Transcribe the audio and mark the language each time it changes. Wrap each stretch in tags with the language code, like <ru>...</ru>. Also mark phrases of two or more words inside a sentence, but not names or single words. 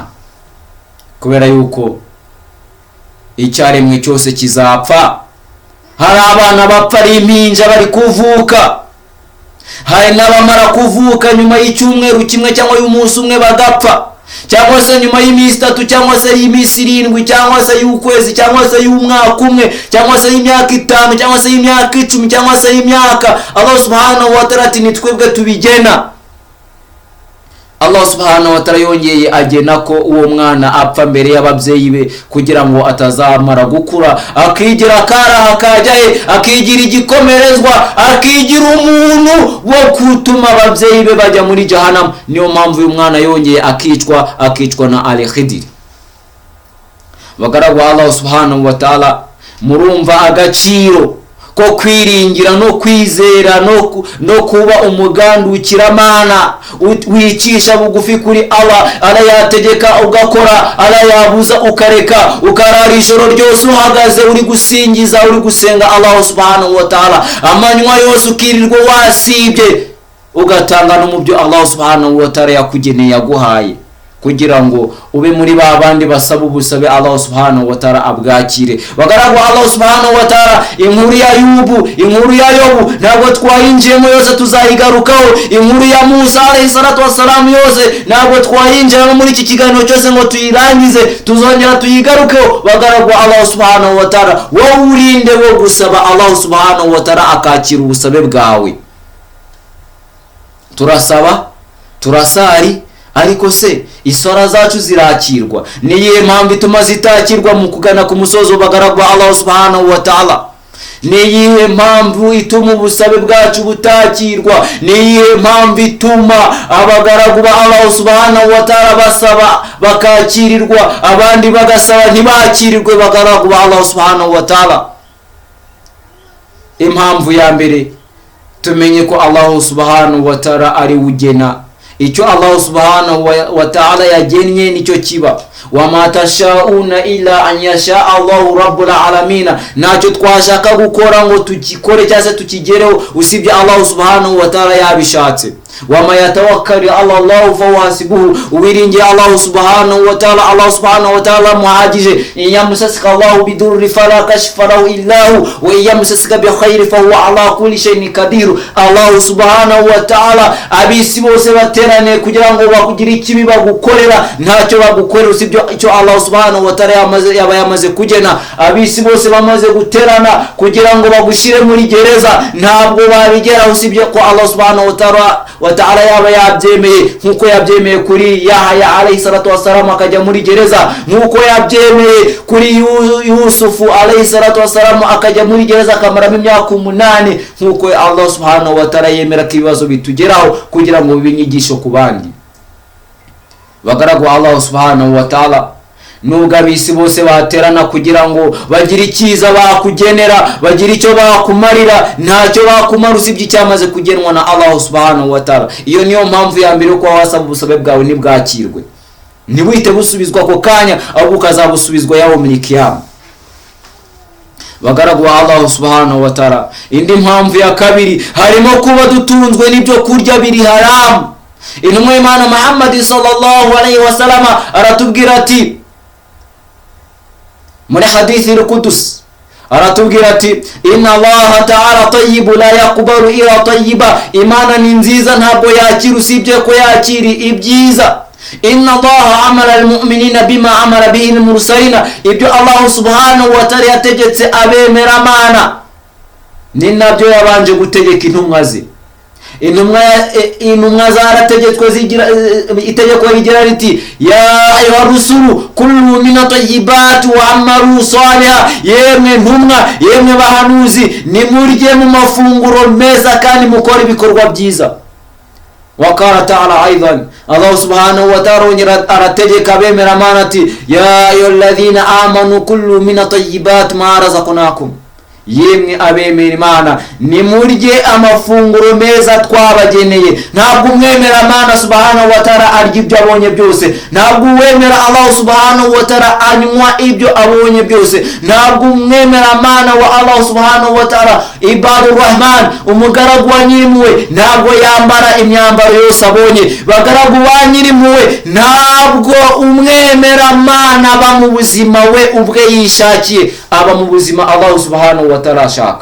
<rw>Kubera yuko icyaremwe cyose kizapfa, hari abana bapfa ari impinja bari kuvuka, hari n'abamara kuvuka nyuma y'icyumweru kimwe cyangwa y'umunsi umwe bagapfa, cyangwa se nyuma y'iminsi 3 cyangwa se y'iminsi 7 cyangwa se y'ukwezi cyangwa se y'umwaka umwe cyangwa se y'imyaka 5 cyangwa se y'imyaka 10 cyangwa se y'imyaka.</rw> <ar>الله سبحانه وتعالى</ar> <rw>ati nitwebwe tubigena.</rw> <ar>الله سبحانه وتعالى</ar> <rw>yongeye agena ko uwo mwana apfa mbere y'ababyeyi be kugira ngo atazamara gukura akigira karaha kajyaye, akigira igikomerezwa, akigira umuntu wo kutuma ababyeyi be bajya muri jahannam. Niyo mpamvu uyu mwana yongeye akicwa na Al-Khidr. Bagaragu</rw> <ar>الله سبحانه وتعالى,</ar> <rw>murumva agaciro ko kwiringira no kwizera no kuba umugandukiramana, wicisha bugufi kuri Allah. Arayategeka ugakora, arayabuza ukareka, ukarara ijoro ryose uhagaze uri gusingiza, uri gusenga</rw> <ar>الله سبحانه وتعالى,</ar> <rw>amanywa yose ukirirwa wasibye, ugatanga no mu byo</rw> <ar>الله سبحانه وتعالى</ar> <rw>yakugeneye yaguhaye, kugira ngo ube muri babandi basaba ubusabe</rw> <ar>الله سبحانه وتعالى</ar> <rw>abwakire. Bagaragu</rw> <ar>الله سبحانه وتعالى,</ar> <rw>inkuru ya Yobu ntabwo twayinjiyemo yose, tuzayigarukaho. Inkuru ya Musa</rw> <ar>عليه الصلاة والسلام</ar> <rw>yose ntabwo twayinjiramo muri iki kiganiro cyose ngo tuyirangize, tuzongera tuyigarukeho. Bagaragu</rw> <ar>الله سبحانه وتعالى,</ar> <rw>wowe urinde wo gusaba</rw> <ar>الله سبحانه وتعالى</ar> <rw>akakira ubusabe bwawe. Turasaba, turasari, ariko se isora zacu zirakirwa? Niyihe mpamvu ituma zitakirwa mu kugana ku musozo bagaragu</rw> <ar>الله سبحانه وتعالى?</ar> <rw>Niyihe mpamvu ituma ubusabe bwacu butakirwa? Niyihe mpamvu ituma abagaragu ba</rw> <ar>الله سبحانه وتعالى</ar> <rw>basaba bakakirirwa, abandi bagasaba ntibakirirwe? Bagaragu ba</rw> <ar>الله سبحانه وتعالى,</ar> <rw>impamvu ya mbere tumenye ko</rw> <ar>الله سبحانه وتعالى</ar> <rw>ari ugena. Icyo</rw> <ar>الله سبحانه وتعالى</ar> <rw>yagennye nicyo kiba.</rw> <ar>وما تشاؤون إلا أن يشاء الله رب العالمين.</ar> <rw>Nacyo twashaka gukora ngo tukikore cyase tukigereho usibye</rw> <ar>الله سبحانه وتعالى</ar> <rw>yabishatse.</rw> <ar>وما يتوكل على الله فهو حسبه.</ar> <rw>Uwiringiye</rw> <ar>الله سبحانه وتعالى, الله سبحانه وتعالى</ar> <rw>muhagije.</rw> <ar>يمسسك الله بضر فلا كاشف له إلا هو ويمسسك بخير فهو على كل شيء قدير. الله سبحانه وتعالى</ar> <rw>abisi bose baterane kugira ngo bakugire ikibi bagukorera, ntacyo bagukorera usibye icyo</rw> <ar>الله سبحانه وتعالى</ar> <rw>yamaze kugena. Abisi bose bamaze guterana kugira ngo bagushire muri gereza, ntabwo babigera usibye ko</rw> <ar>الله سبحانه وتعالى</ar> <rw>yaba yabyemeye, nkuko yabyemeye kuri Yahya</rw> <ar>عليه الصلاة والسلام</ar> <rw>akajya muri gereza, nkuko yabyemeye kuri Yusufu</rw> <ar>عليه الصلاة والسلام</ar> <rw>akajya muri gereza akamaramo imyaka 8, nkuko</rw> <ar>الله سبحانه وتعالى</ar> <rw>yemera ko ibibazo bitugeraho kugira ngo bibinyigisho ku bandi. Bagaragu</rw> <ar>الله سبحانه وتعالى</ar> <rw>nubwo abisi bose baterana kugira ngo bagire icyiza bakugenera, bagire icyo bakumarira, ntacyo bakumara usibye icyamaze kugenwa na</rw> <ar>الله سبحانه وتعالى.</ar> <rw>Iyo niyo mpamvu ya mbere ko wasaba ubusabe bwawe nibwakirwe, ntiwite busubizwa ko kanya ahubwo ukazabusubizwa yawo muri kiyama. Bagaragu</rw> <ar>الله سبحانه وتعالى,</ar> <rw>indi mpamvu ya kabiri harimo kuba dutunzwe n'ibyo kurya biri haramu. Intumwa y'Imana Muhammad</rw> <ar>صلى الله عليه وسلم</ar> <rw>aratubwira ati muri hadithi al-Qudus, aratubwira ati</rw> <ar>إن الله تعالى طيب لا يقبل إلا طيبا.</ar> <rw>Imana ni nziza ntabwo yakira usibye ko yakiri ibyiza.</rw> <ar>إن الله أمر المؤمنين بما أمر به المرسلين.</ar> <rw>Ibyo</rw> <ar>الله سبحانه وتعالى</ar> <rw>yategetse abemera Mana ni nabyo yabanje gutegeka intumwa ze. Intumwa zarategetswe zigira itegeko rigira riti</rw> <ar>يا أيها الرسل كلوا من الطيبات وأمروا صالح.</ar> <rw>Yemwe ntumwa, yemwe bahanuzi, nimurye mu mafunguro meza kandi mukora ibikorwa byiza.</rw> <ar>وقال تعالى أيضا, الله سبحانه وتعالى</ar> <rw>arategeka abemera Mana ati</rw> <ar>يا أيها الذين آمنوا كلوا من الطيبات ما رزقناكم.</ar> <rw>Yemwe abemera Imana nimurye amafunguro meza twabageneye. Ntabwo umwemera Mana</rw> <ar>سبحانه وتعالى</ar> <rw>arya ibyo abonye byose, ntabwo uwemera</rw> <ar>الله سبحانه وتعالى</ar> <rw>anywa ibyo abonye byose, ntabwo umwemera Mana</rw> <ar>والله سبحانه وتعالى عباد الرحمن</ar> <rw>umugaragu wa Nyirimpuhwe ntabwo yambara imyambaro yose abonye. Bagaragu ba Nyirimpuhwe ntabwo umwemera Mana aba mu buzima we ubwe yishakiye, aba mu buzima</rw> <ar>الله سبحانه وتعالى</ar> <rw>ashaka.</rw>